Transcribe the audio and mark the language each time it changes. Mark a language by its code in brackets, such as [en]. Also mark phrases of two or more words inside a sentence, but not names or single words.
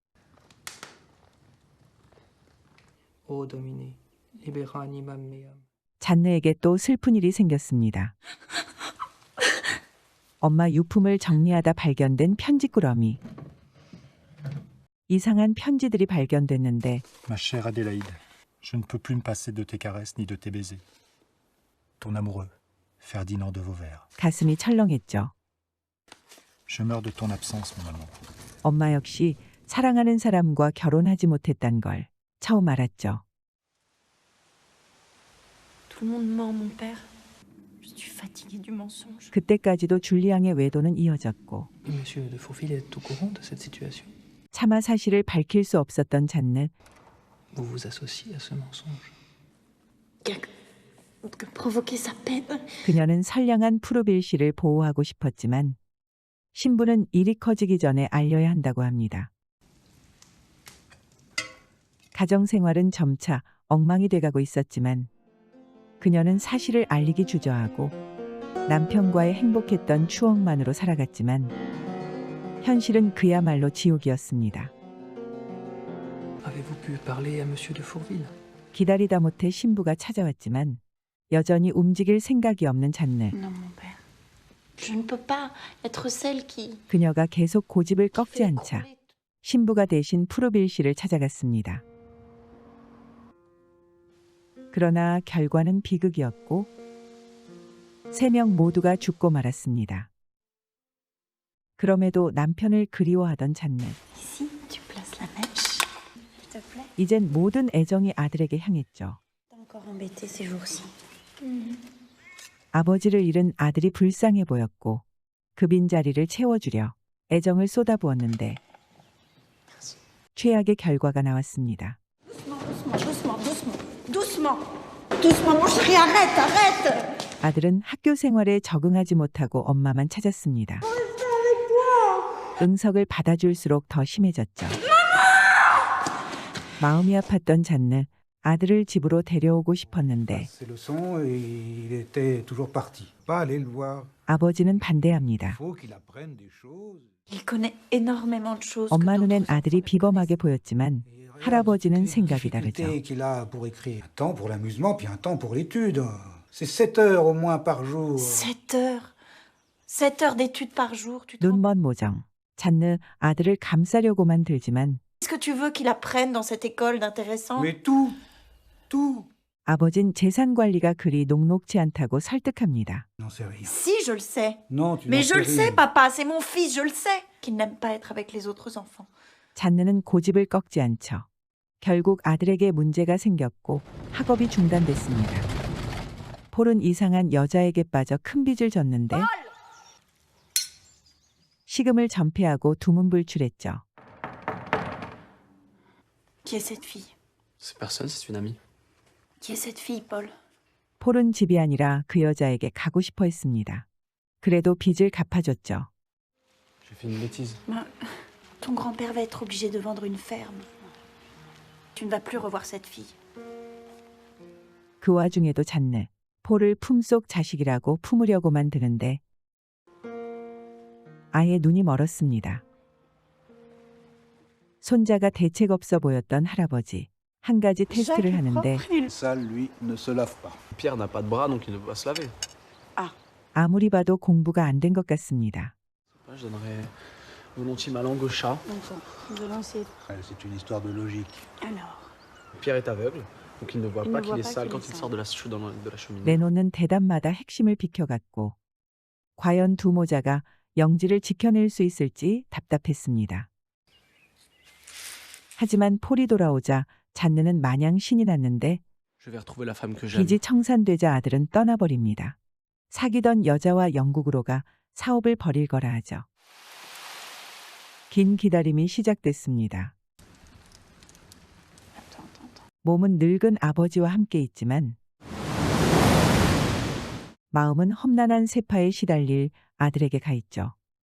[la] Ô Dominé, libera animam meam. [ko] 잔느에게 또 슬픈 일이 생겼습니다. 엄마 유품을 정리하다 발견된 편지꾸러미. 이상한 편지들이 발견됐는데 [fr] Ma chère Adélaïde, je ne peux plus me passer de tes caresses ni de tes baisers. Ton amoureux, Ferdinand de Vauvert. [ko] 가슴이 철렁했죠. [fr] Je meurs de ton absence, mon amour. [ko] 엄마 역시 사랑하는 사람과 결혼하지 못했단 걸 처음 알았죠. [fr] Tout le monde ment, mon père. Je suis fatiguée du mensonge. [ko] 그때까지도 줄리앙의 외도는 이어졌고 [fr] Monsieur de Fourville est au courant de cette situation. [ko] 차마 사실을 밝힐 수 없었던 잔느. [fr] Vous vous associez à ce mensonge. Que provoquer sa peine. [ko] 그녀는 선량한 푸르빌 씨를 보호하고 싶었지만 신부는 일이 커지기 전에 알려야 한다고 합니다. 가정생활은 점차 엉망이 돼가고 있었지만 그녀는 사실을 알리기 주저하고 남편과의 행복했던 추억만으로 살아갔지만 현실은 그야말로 지옥이었습니다. [fr] Avez-vous pu parler à Monsieur de Fourville? [ko] 기다리다 못해 신부가 찾아왔지만 여전히 움직일 생각이 없는 잔느. [fr] Non, mon père. Je ne peux pas être celle qui [ko] 그녀가 계속 고집을 꺾지 [fr] fait [ko] 않자 [fr] écrouler [ko] 신부가 대신 푸르빌 씨를 찾아갔습니다. 그러나 결과는 비극이었고 3명 모두가 죽고 말았습니다. 그럼에도 남편을 그리워하던 잔느. [fr] Ici, tu places la mèche. S'il te plaît. [ko] 이젠 모든 애정이 아들에게 향했죠. [fr] T'es encore embêté ces jours-ci. [ko] 아버지를 잃은 아들이 불쌍해 보였고 그 빈자리를 채워주려 애정을 쏟아부었는데 최악의 결과가 나왔습니다. [fr] Doucement. Doucement, mon chéri, arrête. [ko] 아들은 학교 생활에 적응하지 못하고 엄마만 찾았습니다. 응석을 받아줄수록 더 심해졌죠. 마음이 아팠던 잔느, 아들을 집으로 데려오고 싶었는데 [fr] Ses leçons et il était toujours parti. Pas aller le voir. [ko] 아버지는 [fr] Il [ko] 반대합니다. [fr] faut qu'il apprenne des choses. Il connaît énormément de choses. [ko] 엄마 [fr] que [ko] 눈엔 [fr] d'autres [ko] 아들이 [fr] enfants ne [ko] 비범하게 보였지만 [fr] Et regarde [ko] 할아버지는 [fr] toutes les [ko] 생각이 다르죠. [fr] difficultés qu'il a pour écrire. Un temps pour l'amusement, puis un temps pour l'étude. C'est 7 heures au moins par jour. connaissent. 7 heures. 7 heures d'études par jour. Tu te rends [ko] 눈먼 모정. 잔느 아들을 감싸려고만 들지만 [fr] Qu'est-ce que tu veux qu'il apprenne dans cette école d'intéressant? Mais tout. [ko] 아버진 재산 관리가 그리 녹록지 않다고 설득합니다. [fr] N'en sais rien. Si, je le sais. Non, tu Mais n'en je le sais sais, rien. papa, c'est mon fils, je le sais. Qu'il n'aime pas être avec les autres enfants. [ko] 잔느는 고집을 꺾지 않죠. 결국 아들에게 문제가 생겼고 학업이 중단됐습니다. 폴은 이상한 여자에게 빠져 큰 빚을 졌는데 식음을 전폐하고 두문불출했죠. [fr] Qui est cette fille? C'est personne, c'est une amie. Qui est cette fille, Paul? [ko] 폴은 집이 아니라 그 여자에게 가고 싶어 했습니다. 그래도 빚을 갚아줬죠. [fr] J'ai fait une bêtise. Ton grand-père va être obligé de vendre une ferme. Tu ne vas plus revoir cette fille. [ko] 그 와중에도 잔느, 폴을 품속 자식이라고 품으려고만 드는데 아예 눈이 멀었습니다. 손자가 대책 없어 보였던 할아버지. 한 가지 테스트를 하는데 [fr] Ça, lui, ne se lave pas. Pierre n'a pas de bras, donc il ne peut pas se laver. [ko] 아무리 봐도 공부가 안 된 것 같습니다. [fr] Je donnerais volontiers ma langue au chat. C'est une histoire de logique. Alors, Pierre est aveugle, donc il ne voit Il pas ne qu'il voit est pas sale qu'il quand est il sale. sort de la cheminée. [ko] 내놓는 대답마다 핵심을 비켜갔고 과연 두 모자가 영지를 지켜낼 수 있을지 답답했습니다. 하지만 폴이 돌아오자 잔느는 마냥 신이 났는데 [fr] Je vais retrouver la femme que j'aime. [ko] 빚이 청산되자 아들은 떠나버립니다. 사귀던 여자와 영국으로 가 사업을 벌일 거라 하죠. 긴 기다림이 시작됐습니다. 몸은 늙은 아버지와 함께 있지만 마음은 험난한 세파에 시달릴 아들에게 가 있죠.